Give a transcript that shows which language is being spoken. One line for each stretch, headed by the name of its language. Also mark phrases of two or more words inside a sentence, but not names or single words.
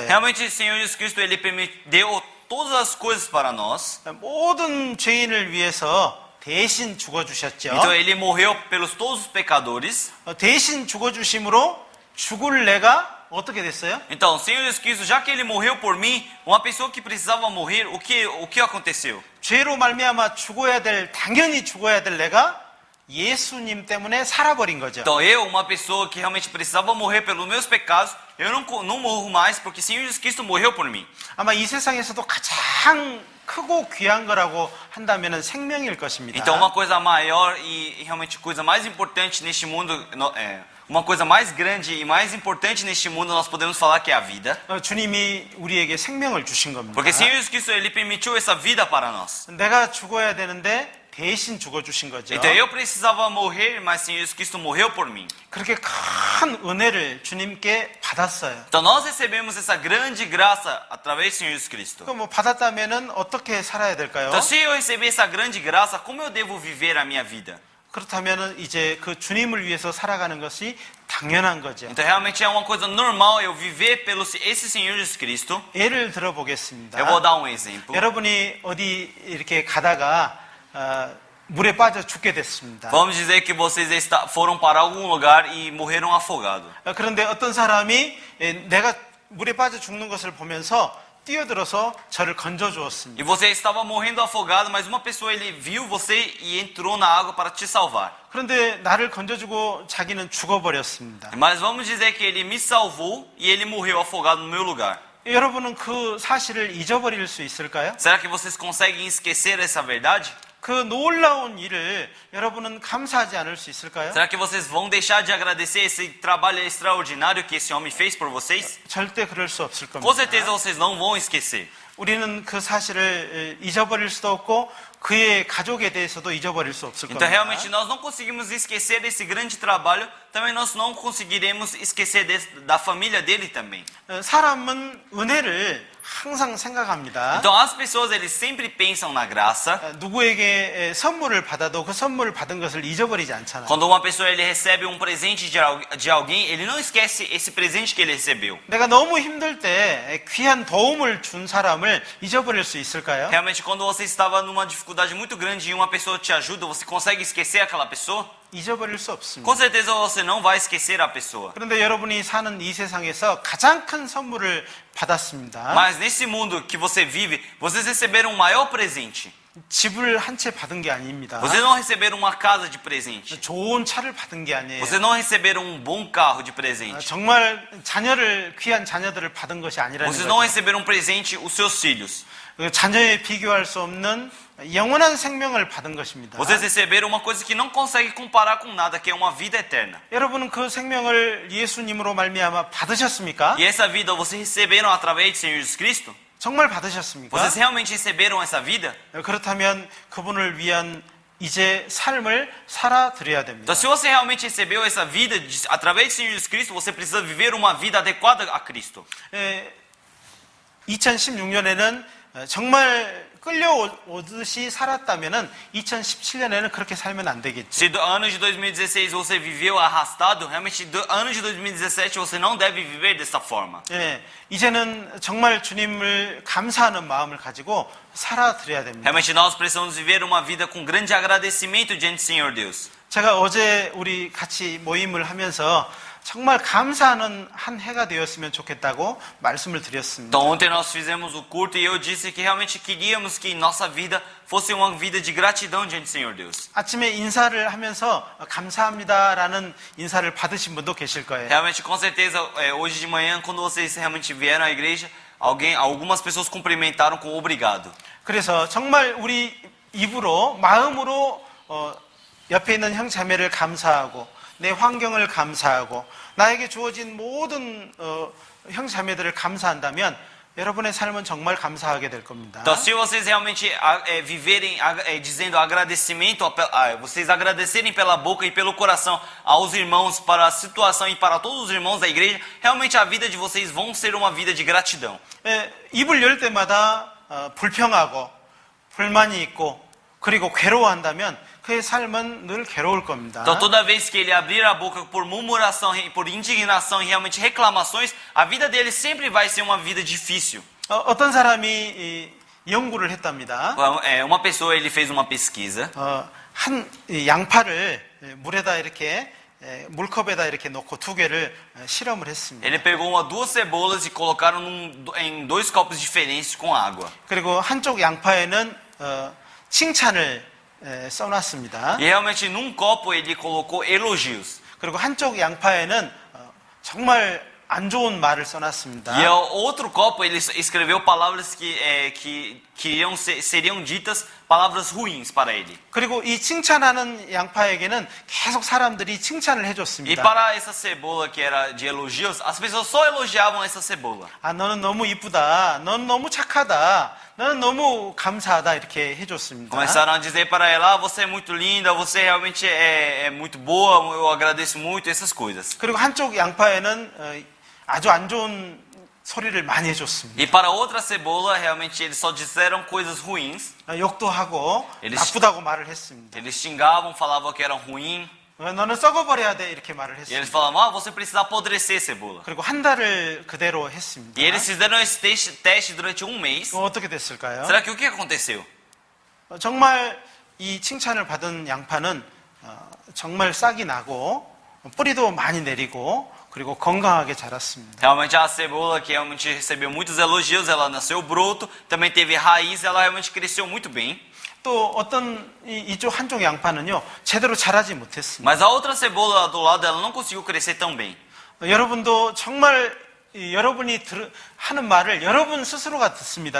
Portuguese: Realmente, o Senhor Jesus Cristo ele deu todas as coisas para nós.
Korean: 모든 죄인을 위해서 대신 죽어 주셨죠.
Portuguese: Então ele morreu pelos todos os pecadores.
Korean: 대신 죽어 주심으로 죽을 내가 어떻게 됐어요?
Portuguese: Então, o Senhor Jesus Cristo, já que ele morreu por mim, uma pessoa que precisava morrer, o que aconteceu?
Korean: 죄로 말미암아 당연히 죽어야 될 내가 예수님 때문에 살아버린 거죠.
Portuguese: Então eu, uma pessoa que realmente precisava morrer pelos meus pecados, eu não morro mais porque o Senhor Jesus Cristo morreu por mim.
Korean: 아마 이 세상에서도 가장 크고 귀한 거라고 한다면 생명일 것입니다.
Portuguese: Então uma coisa maior e realmente coisa mais importante neste mundo, uma coisa mais grande e mais importante neste mundo nós podemos falar que é a vida.
Korean: 주님이 우리에게 생명을 주신 겁니다.
Portuguese: Porque o Senhor Jesus Cristo ele permitiu essa vida para nós.
Korean: 내가 죽어야 되는데 대신 죽어 주신 거죠.
Portuguese: Então eu precisava morrer, mas o Senhor Jesus Cristo morreu por mim.
Korean: 그렇게 큰 은혜를 주님께 받았어요.
Portuguese: Então nós recebemos essa grande graça através do Senhor Jesus Cristo.
Korean: 그럼 뭐 받았다면은 어떻게 살아야 될까요?
Portuguese: Então se eu receber essa grande graça, como eu devo viver a minha vida?
Korean: 그렇다면은 이제 그 주님을 위해서 살아가는 것이 당연한 거죠.
Portuguese: Então realmente é uma coisa normal eu viver pelo esse Senhor Jesus Cristo.
Korean: 예를 들어보겠습니다.
Portuguese: Eu vou dar um exemplo.
Korean: 여러분이 어디 이렇게 가다가 물에 빠져 죽게 됐습니다.
Portuguese: Vamos dizer que vocês foram para algum lugar e morreram afogados.
Korean: 그런데 어떤 사람이 내가 물에 빠져 죽는 것을 보면서 뛰어들어서 저를 건져 주었습니다.
Portuguese: E você estava morrendo afogado, mas uma pessoa ele viu você e entrou na água para te salvar.
Korean: 그런데 나를 건져주고 자기는 죽어버렸습니다.
Portuguese: Mas vamos dizer que ele me salvou e ele morreu afogado no meu lugar.
Korean: 여러분은 그 사실을 잊어버릴 수 있을까요?
Portuguese: Será que vocês conseguem esquecer essa verdade?
Korean: 그 놀라운 일을 여러분은 감사하지 않을 수 있을까요?
Portuguese: Será que vocês vão deixar de agradecer esse trabalho extraordinário que esse homem fez por vocês?
Korean: 절대 그럴 수 없을
Portuguese: Com
Korean: 겁니다.
Portuguese: certeza vocês não vão esquecer.
Korean: 우리는 그 사실을 잊어버릴 수도 없고 그의 가족에 대해서도 잊어버릴 수 없을
Portuguese: Então
Korean: 겁니다.
Portuguese: realmente nós não conseguimos esquecer desse grande trabalho, também nós não conseguiremos esquecer da família dele também.
Korean: 사람은 은혜를 항상 생각합니다.
Portuguese: Então as pessoas eles sempre pensam na graça.
Korean: 누구에게 선물을 받아도 그 선물을 받은 것을 잊어버리지 않잖아요.
Portuguese: Quando uma pessoa ele recebe um presente de alguém, ele não esquece esse presente que ele recebeu.
Korean: 내가 너무 힘들 때 귀한 도움을 준 사람을 잊어버릴 수 있을까요?
Portuguese: Realmente quando você estava numa dificuldade muito grande e uma pessoa te ajuda, você consegue esquecer aquela pessoa?
Korean: 잊어버릴 수 없습니다.
Portuguese: Com certeza você não vai esquecer a pessoa.
Korean: 그런데 여러분이 사는 이 세상에서 가장 큰 선물을 받았습니다.
Portuguese: Mas nesse mundo que você vive, vocês receberam o maior presente.
Korean: 집을 한 채 받은 게 아닙니다.
Portuguese: Vocês não receberam uma casa de presente.
Korean: 좋은 차를 받은 게 아니에요.
Portuguese: Vocês não receberam um bom carro de presente.
Korean: 정말 귀한 자녀들을 받은 것이 아니라는
Portuguese: Vocês não
Korean: 거죠.
Portuguese: receberam um presente os seus filhos.
Korean: 자녀에 비교할 수 없는 영원한 생명을 받은 것입니다.
Portuguese: Vocês receberam uma coisa que não consegue comparar com nada, que é uma vida eterna.
Korean: 여러분은 그 생명을 예수님으로 말미암아 받으셨습니까?
Portuguese: E essa vida vocês receberam através do Senhor Jesus Cristo?
Korean: 정말 받으셨습니까?
Portuguese: Vocês realmente receberam essa vida?
Korean: 그렇다면 그분을 위한 이제 삶을 살아드려야 됩니다.
Portuguese: Então, se você realmente recebeu essa vida através de Senhor Jesus Cristo, você precisa viver uma vida adequada a Cristo.
Korean: 2016년에는 정말 끌려오듯이 살았다면은 2017년에는 그렇게 살면 안 되겠죠.
Portuguese: Se do ano de 2016 você viveu arrastado, realmente do ano de 2017 você não deve viver dessa forma.
Korean: 이제는 정말 주님을 감사하는 마음을 가지고 살아드려야 됩니다.
Portuguese: Realmente nós precisamos viver uma vida com grande agradecimento diante do Senhor Deus.
Korean: 제가 어제 우리 같이 모임을 하면서 정말 감사하는 한 해가 되었으면 좋겠다고 말씀을 드렸습니다.
Portuguese: Então ontem nós fizemos o culto e eu disse que realmente queríamos que nossa vida fosse uma vida de gratidão diante do Senhor Deus.
Korean: 아침에 인사를 하면서 감사합니다라는 인사를 받으신 분도 계실 거예요.
Portuguese: Realmente, com certeza, hoje de manhã, quando vocês realmente vieram à igreja, algumas pessoas cumprimentaram com obrigado.
Korean: 그래서 정말 우리 입으로 마음으로 옆에 있는 형제자매를 감사하고 내 환경을 감사하고 나에게 주어진 모든 형제자매들을 감사한다면 여러분의 삶은 정말 감사하게 될 겁니다.
Portuguese: Então, se vocês realmente viverem dizendo agradecimento, vocês agradecerem pela boca e pelo coração aos irmãos, para a situação e para todos os irmãos da igreja, realmente a vida de vocês vão ser uma vida de gratidão.
Korean: 입을 열 때마다 불평하고 불만이 있고 그리고 괴로워한다면 그의 삶은 늘 괴로울 겁니다.
Portuguese: Então, toda vez que ele abrir a boca por murmuração, por indignação e realmente reclamações, a vida dele sempre vai ser uma vida difícil.
Korean: 어떤 사람이 연구를 했답니다.
Portuguese: Uma pessoa, ele fez uma pesquisa.
Korean: 한 양파를 물에다 이렇게 물컵에다 이렇게 넣고 두 개를 실험을 했습니다.
Portuguese: Ele pegou duas cebolas e colocaram em dois copos diferentes com água.
Korean: 그리고 한쪽 양파에는 칭찬을 써놨습니다.
Portuguese: E realmente num copo ele colocou elogios.
Korean: 그리고 한쪽 양파에는 정말 안 좋은 말을 써놨습니다.
Portuguese: E ao outro copo ele escreveu palavras que seriam ditas palavras ruins para ele.
Korean: 그리고 이 칭찬하는 양파에게는 계속 사람들이 칭찬을
Portuguese: E
Korean: 해줬습니다.
Portuguese: para essa cebola que era de elogios, as pessoas só elogiavam essa cebola.
Korean: 아, 너는 너무 이쁘다. 너는 너무 착하다. 너는 너무 감사하다. 이렇게 해줬습니다.
Portuguese: Começaram a dizer para ela: você é muito linda, você realmente é muito boa, eu agradeço muito, essas coisas.
Korean: 그리고 한쪽 양파에는 아주 안 좋은 소리를 많이 해줬습니다.
Portuguese: E para outra cebola, realmente eles só disseram coisas ruins.
Korean: 욕도 하고
Portuguese: Eles-
Korean: 나쁘다고 말을 했습니다.
Portuguese: Eles xingavam, falavam que eram ruim.
Korean: 너는 썩어버려야 돼. 이렇게 말을
Portuguese: E eles
Korean: 했습니다.
Portuguese: falavam: você precisa apodrecer, cebola.
Korean: 그리고 한 달을 그대로 했습니다.
Portuguese: E eles fizeram esse teste durante um mês.
Korean: 어떻게 됐을까요?
Portuguese: Será que o que aconteceu?
Korean: 정말 이 칭찬을 받은 양파는 정말 싹이 나고 뿌리도 많이 내리고 그리고 건강하게 자랐습니다.
Portuguese: Realmente a cebola, que realmente recebeu muitos elogios, ela nasceu broto, também teve raiz, ela realmente cresceu muito bem.
Korean: 또 어떤 이쪽 한쪽 양파는요 제대로 자라지 못했습니다.
Portuguese: Mas a outra cebola do lado dela não conseguiu crescer tão bem.
Korean: 여러분도 정말 여러분이 하는 말을 여러분 스스로가 듣습니다.